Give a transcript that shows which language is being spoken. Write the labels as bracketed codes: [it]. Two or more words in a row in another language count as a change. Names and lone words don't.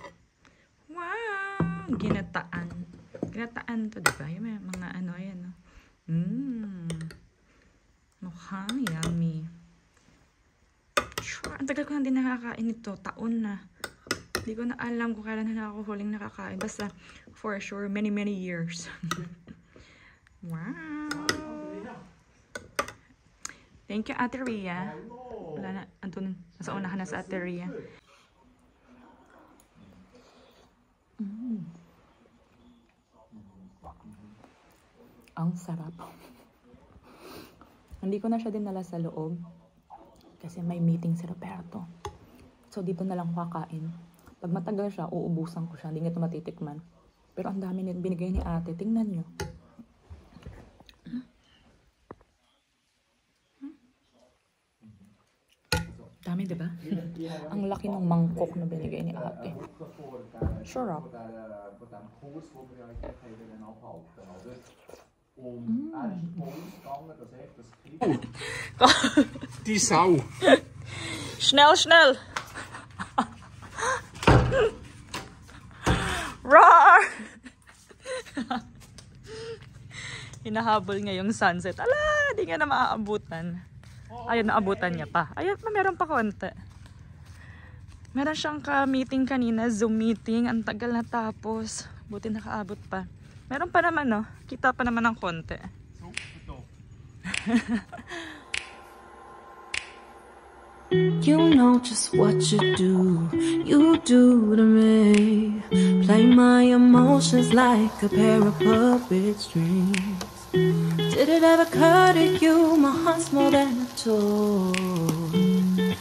[tl] Wow! Ginataan. Ginataan to, diba? Yung mga ano, ayan. Mukhang yummy. Sure, ang tagal ko na din nakakain ito. Taon na. Hindi ko na alam kung kailan na ako huling nakakain. Basta, [en] for sure, many years. Wow! Thank you, [tl] Ate Ria. Wala na, andun, nasa unahan na sa Ate Ria. Ang sarap. Hindi ko na siya dinala sa loob kasi may meeting si Roberto. So, dito na lang kakain. Pag matagal siya, uubusan ko siya. Hindi nga ito matitikman. Pero ang dami nito binigay ni ate. Tingnan nyo. Dami, diba? Ang laki ng mangkok na binigay ni ate. Sarap. [de] Die Sau. Schnell, schnell! Roar! [tl] Hinahabol niya yung sunset. Ala, di nga na maaabutan. Ayun, naabutan niya pa. Ayun, meron pa konti. Meron siyang ka-meeting kanina, Zoom meeting. Ang tagal na tapos. Buti nakaabot pa. Meron pa naman, no? Kita pa naman ng konti. [en] You know just what you do to me. Play my emotions like a pair of puppet strings. Did it ever occur to you my heart's more than a toy?